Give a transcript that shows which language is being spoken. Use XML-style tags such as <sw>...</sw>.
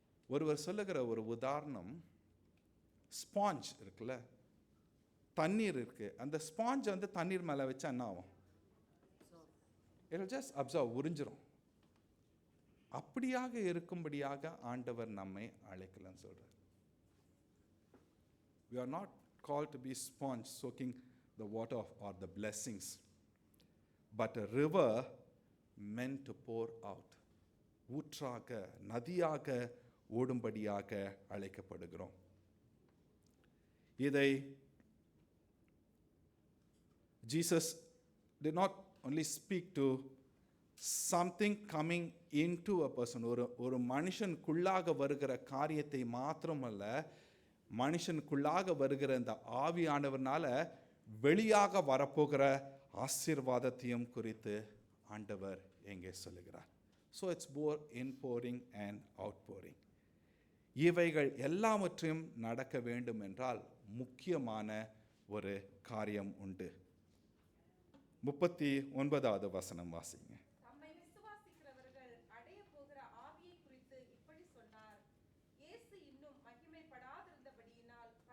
<ta>ஒருவர் சொல்லுகிற ஒரு உதாரணம், ஸ்பாஞ்ச் இருக்குல்ல, தண்ணீர் இருக்கு, அந்த ஸ்பாஞ்ச் வந்து தண்ணீர் மேலே வச்சா என்ன ஆகும்?</ta> <en>it will just observe,</en> <ta>உறிஞ்சிரும். அப்படியாக இருக்கும்படியாக ஆண்டவர் நம்மை அழைக்கலன்னு சொல்றார்.</ta> <en>We are not called to be sponge soaking the water or the blessings, but a river meant to pour out.</en> <ta>ஊற்றாக, நதியாக ஓடும்படியாக அழைக்கப்படுகிறோம். இதை</ta> <en>Jesus did not only speak to something coming into a person,</en> <ta>ஒரு மனுஷனுக்குள்ளாக வருகிற காரியத்தை மாத்திரமல்ல, மனுஷனுக்குள்ளாக வருகிற இந்த ஆவியானவர்னால வெளியாக வரப்போகிற ஆசீர்வாதத்தையும் குறித்து ஆண்டவர் எங்கே சொல்லுகிறார்.</ta> <en>So it's both inpouring and outpouring.</en> <ta>இவைகள் எல்லாவற்றையும் நடக்க வேண்டும் என்றால் முக்கியமான ஒரு காரியம் உண்டு. 39வது வசனம் வாசிங்க. தம்மை விசுவாசிக்கிறவர்கள் அடைய போகிற ஆவியை குறித்து இப்படி சொன்னார். இயேசு இன்னும் மகிமைப்படாதிருந்தபடியினால்</ta>